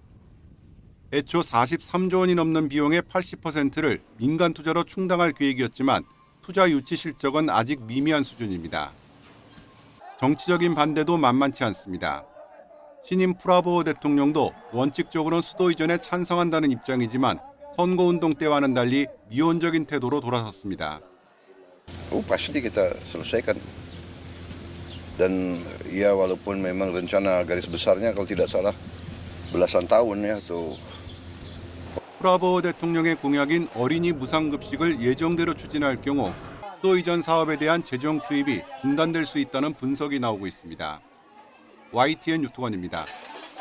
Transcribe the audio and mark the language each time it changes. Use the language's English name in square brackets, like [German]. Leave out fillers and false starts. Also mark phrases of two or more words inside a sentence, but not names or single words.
[Korean] 애초 43조 원이 넘는 비용의 80%를 민간 투자로 충당할 계획이었지만 투자 유치 실적은 아직 미미한 수준입니다. 정치적인 반대도 만만치 않습니다. 신임 프라보오 대통령도 원칙적으로는 수도 이전에 찬성한다는 입장이지만 선거운동 때와는 달리 미온적인 태도로 돌아섰습니다. [Indonesian] Pasti kita selesaikan. Dan ya walaupun memang rencana garis besarnya kalau tidak salah belasan tahun ya tuh. [Korean] 프라보오 대통령의 공약인 어린이 무상급식을 예정대로 추진할 경우 수도 이전 사업에 대한 재정 투입이 중단될 수 있다는 분석이 나오고 있습니다. YTN 유통원입니다.